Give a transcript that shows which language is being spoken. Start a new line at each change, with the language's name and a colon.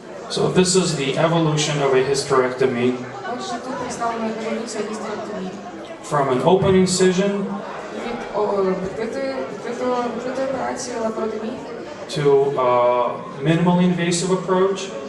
English: So this is the evolution of a hysterectomy
Ukrainian: Отже, тут представлена еволюція гістеректомії.
English: from an open incision
Ukrainian: Від відкритої операції лапаротомії
English: to a minimally invasive approach,